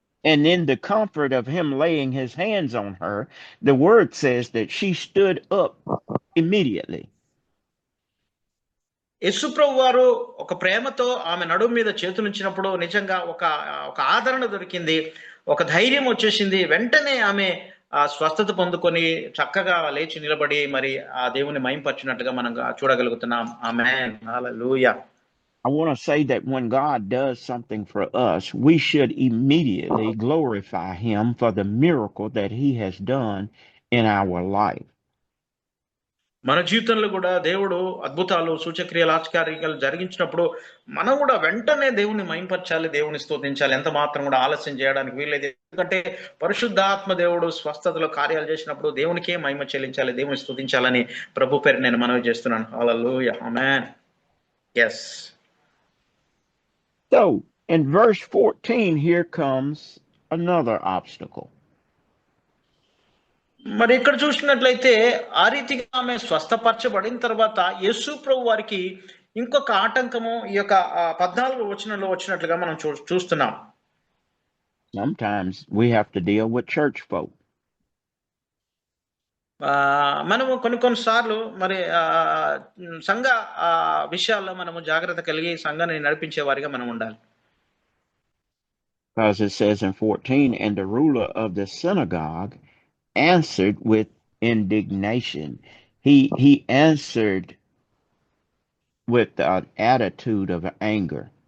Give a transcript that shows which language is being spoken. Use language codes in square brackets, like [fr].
[en] And in the comfort of him laying his hands on her, the word says that she stood up immediately. [te] యేసు ప్రభు వారు ఒక ప్రేమతో ఆమె నడుము మీద చేతులుంచినప్పుడు నిజంగా ఒక ఆదరణ దొరికింది, ఒక ధైర్యం వచ్చేసింది. వెంటనే ఆమె స్వస్థత పొందుకొని చక్కగా లేచి నిలబడి మరి ఆ దేవుని మహింపరిచినట్టుగా మనం చూడగలుగుతున్నాం. ఆమేన్. హల్లెలూయా. [en] I want to say that when God does something for us, we should immediately glorify him for the miracle that he has done in our life. [te] మన జీవితంలో కూడా దేవుడు అద్భుతాలు, సూచక్రియలు, ఆశ్చర్యాలు జరిగించినప్పుడు మనం కూడా వెంటనే దేవుని మహింపరచాలి, దేవుని స్తుతించాలి. ఎంత మాత్రం కూడా ఆలస్యం చేయడానికి వీల్లేదు. ఎందుకంటే పరిశుద్ధాత్మ దేవుడు స్వస్థతలో కార్యాలు చేసినప్పుడు దేవునికే మహిమ చెల్లించాలి, దేవుని స్తుతించాలని ప్రభు పేరు నేను మనవి చేస్తున్నాను. హల్లెలూయా. ఆమేన్. yes. [en] So in verse 14, here comes another obstacle. [te] మరి ఇక్కడ చూసినట్లయితే ఆ రీతిగా ఆమె స్వస్థపరచబడిన తర్వాత యేసు ప్రభు వారికి ఇంకొక ఆటంకము ఈ యొక్క 14వ వచనంలో వచ్చినట్లుగా మనం చూస్తున్నాం. [en] Sometimes we have to deal with church folk. [te] మనము కొన్నిసార్లు మరి సంఘ విషయాల్లో మనము జాగ్రత్త కలిగి సంఘాన్ని నడిపించే వారిగా మనం ఉండాలి. [en] Because it says in 14, and the ruler of the synagogue answered with indignation. He answered with an attitude of anger.